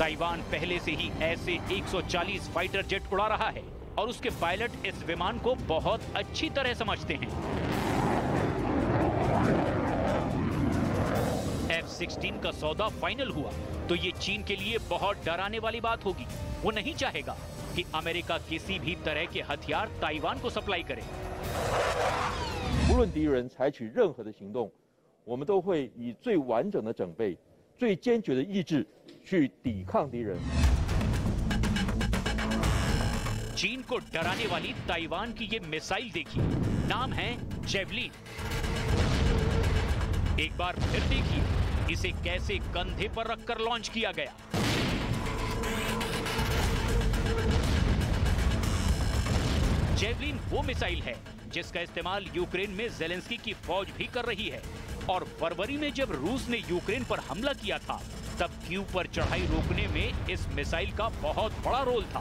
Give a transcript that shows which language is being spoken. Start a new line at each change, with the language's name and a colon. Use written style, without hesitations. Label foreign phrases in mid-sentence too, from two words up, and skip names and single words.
Hindi: ताइवान पहले से ही ऐसे 140
English: fighter jet
Hindi: उड़ा रहा है और उसके पायलट इस विमान को बहुत अच्छी तरह समझते हैं। F-16 का सौदा फाइनल हुआ तो ये चीन के लिए बहुत डराने वाली बात होगी। वो नहीं चाहेगा कि अमेरिका किसी भी तरह के हथियार ताइवान को सप्लाई करे।
Chinese: 无论敌人采取任何的行动，我们都会以最完整的准备、最坚决的意志去抵抗敌人。
Hindi: चीन को डराने वाली ताइवान की ये मिसाइल देखिए, नाम है जेवलिन। एक बार फिर देखिए इसे कैसे कंधे पर रखकर लॉन्च किया गया। जेवलिन वो मिसाइल है जिसका इस्तेमाल यूक्रेन में जेलेंस्की की फौज भी कर रही है और फरवरी में जब रूस ने यूक्रेन पर हमला किया था, तब कीव पर चढ़ाई रोकने में इस मिसाइल का बहुत बड़ा रोल था।